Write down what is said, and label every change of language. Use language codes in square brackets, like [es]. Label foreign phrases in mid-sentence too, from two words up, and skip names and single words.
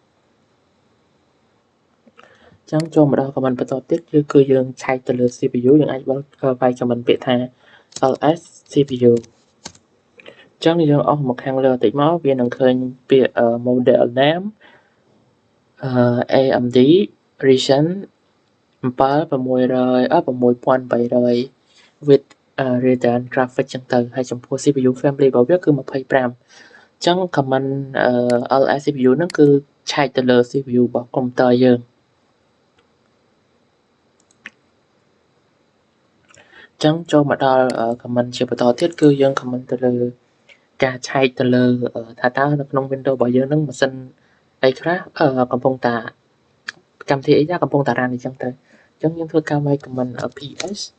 [km] អញ្ចឹងចូលមកដល់ comment បន្តទៀតគឺយើងឆែកទៅលើ CPU យើងអាចវាយ comment ពាក្យថា [en] ls CPU [km] អញ្ចឹងយើងអស់មកខាងលើបន្តិចមកវានឹងឃើញពាក្យ [en] model name AMD Ryzen 6800 with Radeon graphics [km] ចឹងទៅហើយចំពោះ [en] CPU family [km] របស់វាគឺ 25 អញ្ចឹង [en] comment ls CPU [km] ហ្នឹងគឺឆែកទៅលើ CPU របស់ computer យើង អញ្ចឹងចូលមកដល់ comment ជាបន្តទៀតគឺយើង comment ទៅលើការឆែកទៅលើថាតើនៅក្នុង Windows របស់យើងហ្នឹងម៉ាស៊ីនអីខ្លះកំពុងតែកម្មវិធីអីដែរកំពុងតារ៉ានអញ្ចឹងទៅអញ្ចឹងយើងធ្វើការវាយ [en] comment ps